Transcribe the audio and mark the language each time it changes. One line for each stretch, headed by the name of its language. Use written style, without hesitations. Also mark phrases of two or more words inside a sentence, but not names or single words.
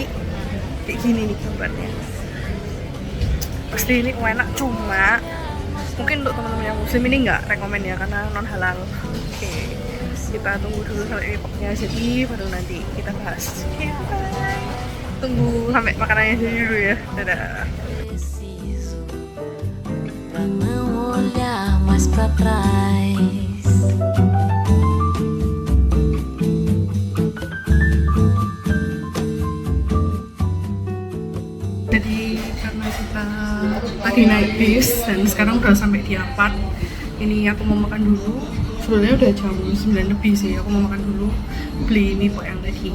Indonesian: Kayak gini nih gambarnya. Pasti ini enak, cuma mungkin untuk teman-teman yang muslim ini nggak rekomen ya karena non halal. Oke, kita tunggu dulu sampai mipoknya jadi baru nanti kita bahas. Oke, bye. Tunggu sampai makanannya jadi dulu ya. Dadah.
Portuguese: Não olhar mais pra trás.
Indonesian: Jadi karena kita tadi naik bis dan sekarang udah sampai di apart, ini aku mau makan dulu. Sebenarnya udah jam 9 lebih sih, aku mau makan dulu, beli mie pok yang tadi.